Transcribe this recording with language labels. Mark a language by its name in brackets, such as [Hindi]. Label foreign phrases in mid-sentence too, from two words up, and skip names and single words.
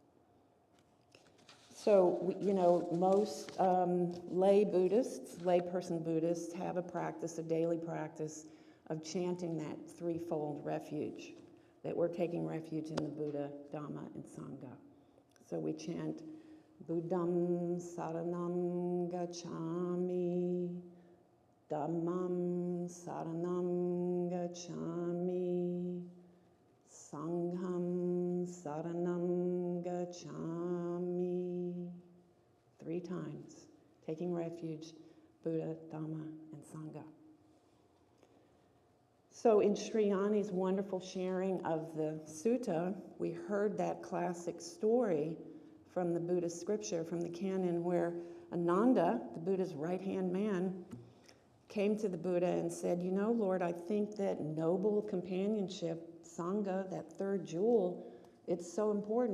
[English] So, most layperson Buddhists have a practice, a daily practice of chanting that threefold refuge, that we're taking refuge in the Buddha, Dhamma, and Sangha. So we chant, [Pali] Buddham saranam gacchami, Dhammam saranam gacchami, Sangham saranam gacchami. [English] 3 times, taking refuge, Buddha, Dhamma, and Sangha. So in Sri Yanni's wonderful sharing of the sutta, we heard that classic story from the Buddhist scripture, from the canon, where Ananda, the Buddha's right-hand man, came to the Buddha and said, Lord, I think that noble companionship, Sangha, that third jewel, it's so important.